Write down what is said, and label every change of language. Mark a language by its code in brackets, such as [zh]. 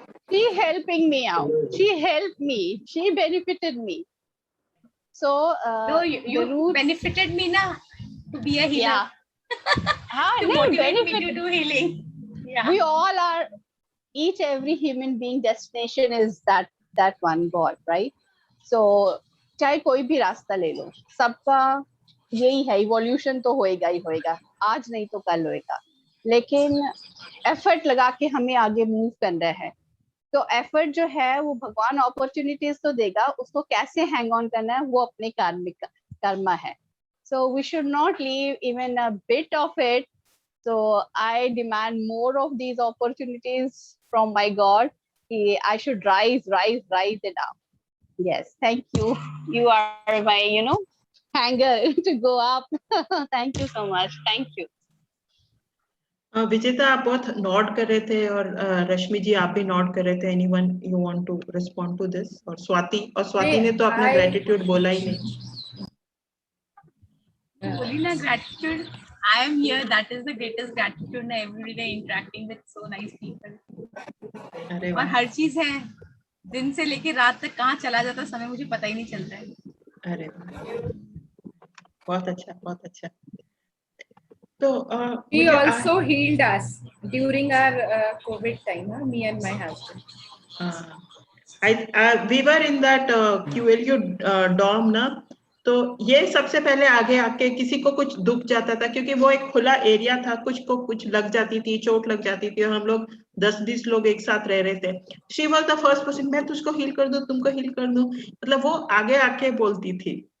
[en] She helping me out. She helped me. She benefited me. So no, you benefited me na to be a healer. Yeah. To motivate me to do healing. Yeah. We all are. Each every human being destination is that one God, right? [hi] So चाहे कोई भी रास्ता ले लो, सबका यही है, evolution तो होएगा ही होएगा, आज नहीं तो कल होएगा, लेकिन एफर्ट लगा के हमें आगे मूव करना है. तो एफर्ट जो है वो भगवान अपॉर्चुनिटीज तो देगा, उसको कैसे हैंग ऑन करना है वो अपने कर्मा है. [en] So we should not leave even a bit of it. So I demand more of these opportunities from my God. I should rise it up. Yes, thank you. You are my, hanger to go up. Thank you so much. Thank you. [hi] विजेता, आप बहुत Nord कर रहे थे और रश्मि जी आप भी Nord कर रहे थे. Anyone you want to respond to this? और स्वाति ने तो अपना ग्रेटिट्यूड बोला ही नहीं. बोली ना gratitude. [en] I am here. That is the greatest gratitude. ना every day interacting with so nice people. [hi] और हर चीज है, दिन से लेके रात तक कहाँ चला जाता समय मुझे पता ही नहीं चलता है. अरे बहुत अच्छा, बहुत अच्छा. [en] So he also healed us during our COVID time, me and my husband. [hi] We were in that QLU dorm ना, तो ये सबसे पहले आगे आके किसी को कुछ दुख जाता था, क्योंकि वो एक खुला एरिया था, कुछ को कुछ लग जाती थी, चोट लग जाती थी, और हम लोग 10-20 लोग एक साथ रह रहे थे. She was the first person, मैं तुझको हील कर दूं, तुमको हील कर दूं, मतलब वो आगे आके बोलती थी.